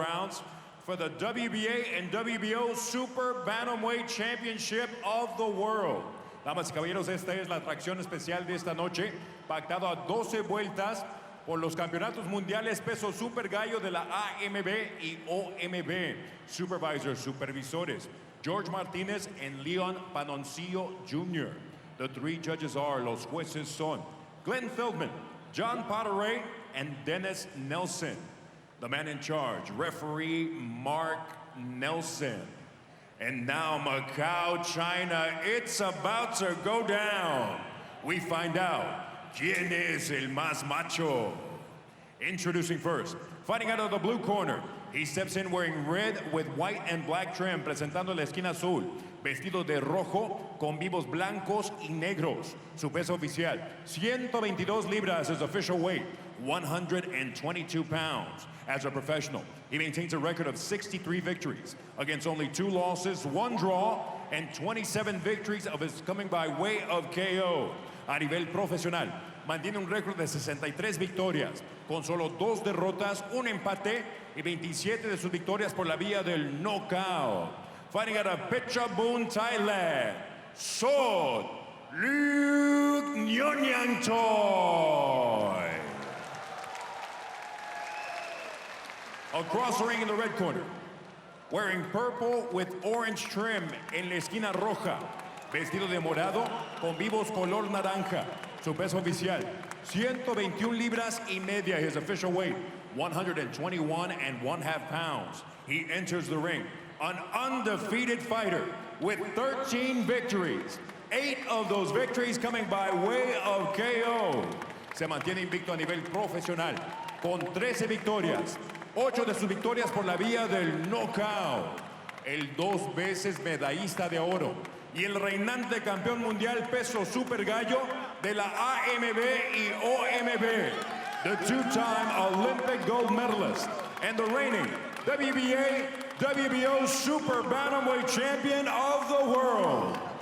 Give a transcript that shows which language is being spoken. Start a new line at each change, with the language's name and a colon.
English: rounds for the WBA and WBO Super Bantamweight Championship of the World.
Spanish: Damas y caballeros, esta es la atracción especial de esta noche, pactado a 12 vueltas por los campeonatos mundiales peso super gallo de la AMB y OMB. Supervisores, George Martinez and Leon Panoncillo Jr.
English: The three judges are,
Spanish: los jueces son
English: Glenn Feldman, John Potteray, and Dennis Nelson. The man in charge, referee Mark Nelson. And now Macau, China, it's about to go down. We find out
Spanish: quién es el más macho.
English: Introducing first, fighting out of the blue corner. He steps in wearing red with white and black trim,
Spanish: presentando la esquina azul, vestido de rojo con vivos blancos y negros. Su peso oficial, 122 libras,
English: his official weight, 122 pounds. As a professional, he maintains a record of 63 victories against only 2 losses, 1 draw, and 27 victories of his coming by way of KO.
Spanish: A nivel profesional, mantiene un récord de 63 victorias, con solo 2 derrotas, 1 empate y 27 de sus victorias por la vía del knockout.
English: Fighting out of Phetchabun, Thailand, Sod Looknongyangtoy. Across the ring in the red corner, wearing purple with orange trim
Spanish: en la esquina roja, vestido de morado con vivos color naranja. Su peso oficial, 121 libras y media,
English: his official weight, 121 and 1/2 pounds. He enters the ring, an undefeated fighter with 13 victories, 8 of those victories coming by way of KO.
Spanish: Se mantiene invicto a nivel profesional, con 13 victorias, 8 de sus victorias por la vía del knockout. El 2 veces medallista de oro y el reinante campeón mundial peso super gallo de la AMB y OMB.
English: The 2-time Olympic gold medalist and the reigning WBA, WBO Super Bantamweight Champion of the world.